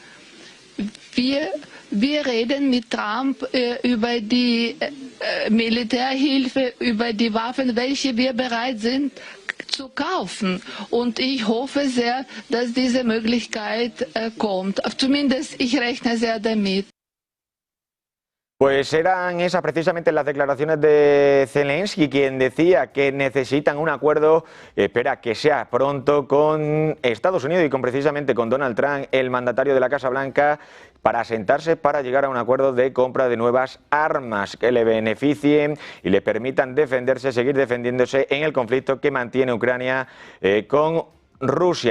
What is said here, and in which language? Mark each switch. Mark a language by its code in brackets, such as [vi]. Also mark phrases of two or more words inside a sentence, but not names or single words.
[de] Wir reden mit Trump über die Militärhilfe, über die Waffen, welche wir bereit sind zu kaufen. Und ich hoffe sehr, dass diese Möglichkeit kommt. Zumindest ich rechne sehr damit. [es] Pues eran esas precisamente las declaraciones de Zelensky, quien decía que necesitan un acuerdo, espera que sea pronto, con Estados Unidos y precisamente con Donald Trump, el mandatario de la Casa Blanca, para sentarse para llegar a un acuerdo de compra de nuevas armas que le beneficien y le permitan defenderse, seguir defendiéndose en el conflicto que mantiene Ucrania con Rusia.